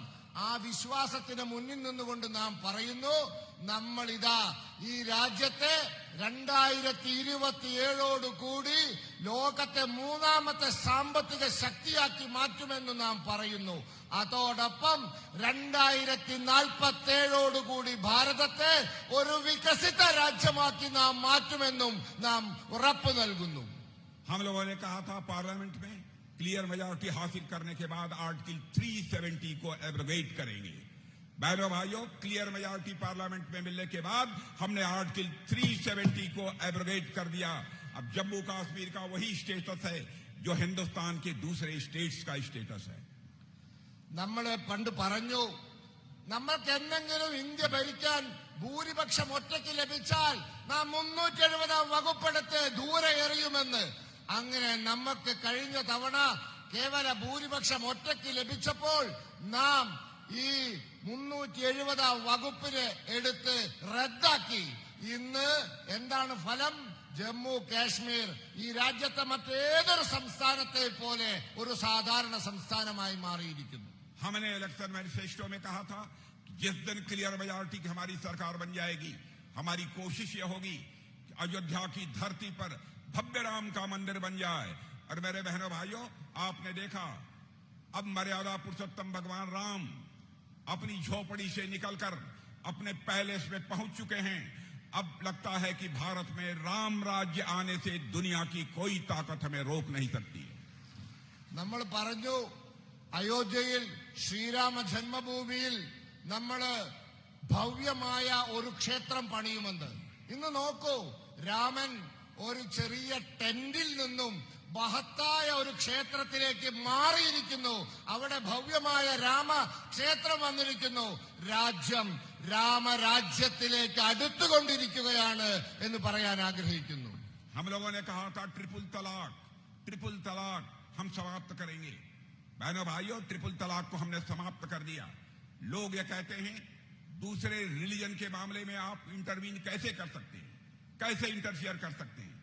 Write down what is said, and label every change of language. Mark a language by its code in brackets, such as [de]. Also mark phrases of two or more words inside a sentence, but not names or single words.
[ml] ആ വിശ്വാസത്തിന് മുന്നിൽ നിന്നുകൊണ്ട് നാം പറയുന്നു, നമ്മളിതാ ഈ രാജ്യത്തെ 2027 കൂടി ലോകത്തെ മൂന്നാമത്തെ സാമ്പത്തിക ശക്തിയാക്കി മാറ്റുമെന്ന് നാം പറയുന്നു. അതോടൊപ്പം 2047 കൂടി ഭാരതത്തെ ഒരു വികസിത രാജ്യമാക്കി നാം മാറ്റുമെന്നും നാം ഉറപ്പു നൽകുന്നു. [hi] हम लोगों ने कहा था पार्लियामेंट में [en] clear majority [hi] हासिल करने के बाद आर्टिकल 370 को एब्रोगेट करेंगे। बहनों भाइयों, [en] clear majority parliament [hi] में मिलने के बाद हमने आर्टिकल 370 को एब्रोगेट कर दिया। अब जम्मू कश्मीर का वही स्टेटस है जो हिंदुस्तान के दूसरे स्टेट्स का स्टेटस है। [ml] നമ്മളെ പണ്ട് പറഞ്ഞു, നമ്മൾക്ക് എന്തെങ്കിലും ഇന്ത്യ ഭരിക്കാൻ ഭൂരിപക്ഷം ഒറ്റയ്ക്ക് ലഭിച്ചാൽ നാം 370 വകുപ്പെടുത്ത് ദൂരെ എറിയുമെന്ന്. അങ്ങനെ നമുക്ക് കഴിഞ്ഞ തവണ കേവല ഭൂരിപക്ഷം ഒറ്റയ്ക്ക് ലഭിച്ചപ്പോൾ നാം ഈ 370 വകുപ്പിനെ എടുത്ത് റദ്ദാക്കി. ഇന്ന് എന്താണ് ഫലം? ജമ്മു കാശ്മീർ ഈ രാജ്യത്തെ മറ്റേതൊരു സംസ്ഥാനത്തെ പോലെ ഒരു സാധാരണ സംസ്ഥാനമായി മാറിയിരിക്കുന്നു. [hi] हमने [en] election manifesto [hi] में कहा था कि जिस दिन [en] clear majority [hi] की हमारी सरकार बन जाएगी, हमारी कोशिश यह होगी कि अयोध्या की धरती पर भव्य राम का मंदिर बन जाए। और मेरे बहनों भाइयों, आपने देखा अब मर्यादा पुरुषोत्तम भगवान राम अपनी झोपड़ी से निकलकर अपने पैलेस में पहुंच चुके हैं। अब लगता है कि भारत में राम राज्य आने से दुनिया की कोई ताकत हमें रोक नहीं सकती है। [ml] നമ്മൾ പറഞ്ഞു അയോധ്യയിൽ ശ്രീരാമ ജന്മഭൂമിയിൽ നമ്മൾ ഭവ്യമായ ഒരു ക്ഷേത്രം പണിയുമെന്ന്. ഇന്ന് നോക്കൂ, രാമൻ ഒരു ചെറിയ ടെന്റിൽ നിന്നും മഹത്തായ ഒരു ക്ഷേത്രത്തിലേക്ക് മാറിയിരിക്കുന്നു. അവിടെ ഭവ്യമായ രാമ ക്ഷേത്രം വന്നിരിക്കുന്നു. രാജ്യം രാമരാജ്യത്തിലേക്ക് അടുത്തുകൊണ്ടിരിക്കുകയാണ് എന്ന് പറയാൻ ആഗ്രഹിക്കുന്നു. [hi] हम लोगों ने कहा था ट्रिपल तलाक हम समाप्त करेंगे। बहनों भाइयों, ट्रिपल तलाक को हमने समाप्त कर दिया। लोग ये कहते हैं दूसरे रिलीजन के मामले में आप इंटरवीन कैसे कर सकते हैं, कैसे इंटरफियर कर सकते हैं।